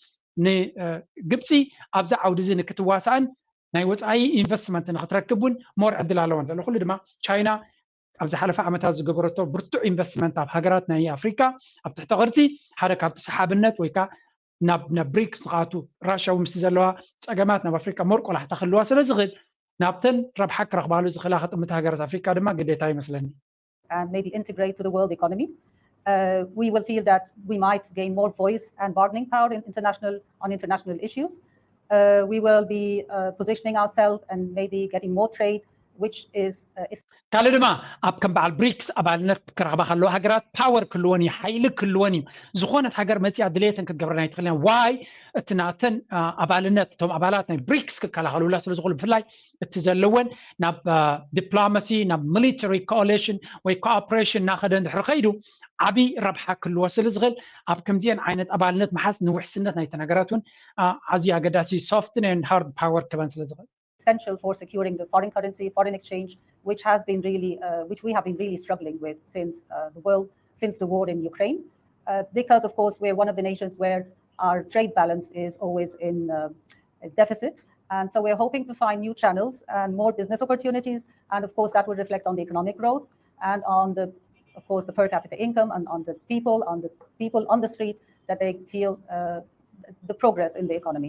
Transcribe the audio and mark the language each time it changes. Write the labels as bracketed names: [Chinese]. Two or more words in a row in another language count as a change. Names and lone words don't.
[Tigrinya] ንግብፂ ኣብዛ ዓውዲ እዚ ንክትዋሳእን ናይ ወፃኢ ኢንቨስትመንት ንክትረክቡን ሞር ዕድል ኣለዎን ዘሎ ኩሉ ድማ ቻይና ኣብ ዝሓለፈ ዓመታት ዝገበረቶ ብርቱዕ ኢንቨስትመንት ኣብ ሃገራት ናይ ኣፍሪካ ኣብ ትሕቲ ቅርፂ ሓደ ካብቲ ሰሓብነት ወይ ከዓ ናብ ብሪክስ ንኻቱ ራሽያ ምስ ዘለዋ ፀገማት ናብ ኣፍሪካ ሞር ቆላሕታ ክህልዋ ስለ ዝኽእል ናብተን ረብሓ ክረኽባሉ ዝኽእላ ክጥምቲ ሃገራት ኣፍሪካ ድማ ግዴታ ይመስለኒ [English] and maybe integrate to the world economy. We will feel that we might gain more voice and bargaining power on international issues. We will be positioning ourselves and maybe getting more trade, which is [Tigrinya] ካልእ ድማ ኣብ ከም በዓል ብሪክስ ኣባልነት ክረኽባ ከለዋ ሃገራት ፓወር ክልወን እዩ ሓይሊ ክልወን እዩ ዝኾነት ሃገር መፂኣ ድሌትን ክትገብረና ይትኽእልና ዋይ እቲ ናተን ኣባልነት እቶም ኣባላት ናይ ብሪክስ ክከላኸሉላ ስለ ዝኽእሉ ብፍላይ እቲ ዘለወን ናብ ዲፕሎማሲ ናብ [English] military coalition [Tigrinya] ወይ ኮኦፕሬሽን እናኸደ እንድሕር ከይዱ ዓብይ ረብሓ ክልዎ ስለ ዝኽእል ኣብ ከምዚአን ዓይነት ኣባልነት መሓዝ ንውሕስነት ናይተን ሃገራት እውን ኣዝዩ ኣገዳሲ [English] soft and hard power [Tigrinya] ክበን ስለ ዝኽእል [English] essential for securing the foreign currency, foreign exchange, which we have been really struggling with since the war in Ukraine, because of course we're one of the nations where our trade balance is always in deficit, and so we're hoping to find new channels and more business opportunities, and of course that will reflect on the economic growth and on the per capita income and on the people on the street that they feel the progress in the economy.